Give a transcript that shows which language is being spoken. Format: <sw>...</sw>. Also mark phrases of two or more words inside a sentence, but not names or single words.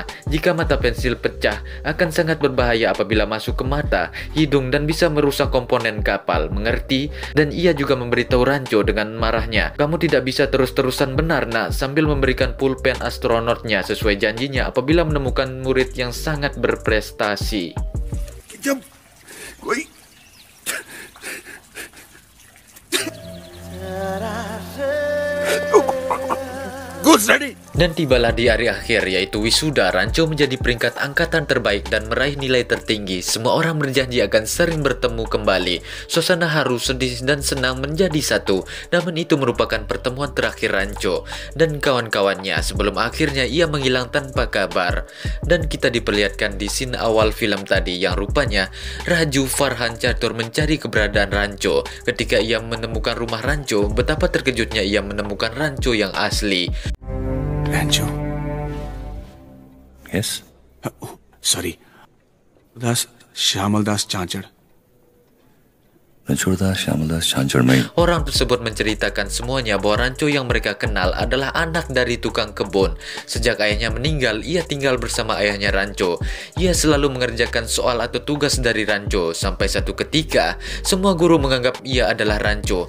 <id>Jika mata pensil pecah, akan sangat berbahaya apabila masuk ke mata, hidung, dan bisa merusak komponen kapal. Mengerti? Dan ia juga memberitahu Rancho dengan marahnya, "Kamu tidak bisa terus-terusan benar, nak," sambil memberikan pulpen astronotnya sesuai janjinya apabila menemukan murid yang sangat berprestasi.</id> <hi>जब कोई</hi> <id>Dan tibalah di hari akhir, yaitu wisuda. Rancho menjadi peringkat angkatan terbaik dan meraih nilai tertinggi. Semua orang berjanji akan sering bertemu kembali. Suasana haru, sedih, dan senang menjadi satu. Namun itu merupakan pertemuan terakhir Rancho dan kawan-kawannya sebelum akhirnya ia menghilang tanpa kabar. Dan kita diperlihatkan di scene awal film tadi yang rupanya Raju Farhan Catur mencari keberadaan Rancho. Ketika ia menemukan rumah Rancho, betapa terkejutnya ia menemukan Rancho yang asli.</id> <hi>रैंचो</hi> <en>Yes?</en> <hi>सॉरी दास श्यामल दास चांचड़ Ranchordas, Shyamdas, Chanchar Mai.</hi> <id>Orang tersebut menceritakan semuanya bahwa Rancho yang mereka kenal adalah anak dari tukang kebun. Sejak ayahnya meninggal, ia tinggal bersama ayahnya Rancho. Ia selalu mengerjakan soal atau tugas dari Rancho. Sampai satu ketika, semua guru menganggap ia adalah Rancho.</id>